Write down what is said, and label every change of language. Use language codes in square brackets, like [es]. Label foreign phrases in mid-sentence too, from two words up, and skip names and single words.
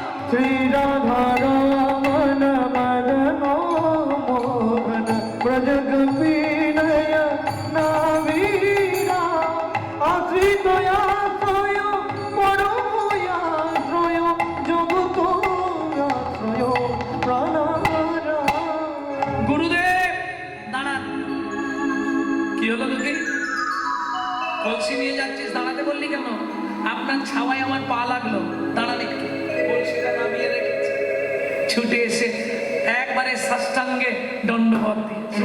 [sa] श्रीराधारमण मदन मोहन व्रजगोपीनय नावीरा आश्रितयाश्रय परमयाश्रय जगतोराश्रय प्राणारा। [bn] গুরুদেব দাঁড়ান। কি হলো তোকে? কলসি নিয়ে যাচ্ছিস, দাঁড়াতে বললি কেন? আপনার ছাওয়ায় আমার পা লাগলো, দাঁড়ান একটু। কলসিটা নামিয়ে রেখেছে, ছুটে এসে একবারে সাষ্টাঙ্গে দণ্ডবত দিয়েছে।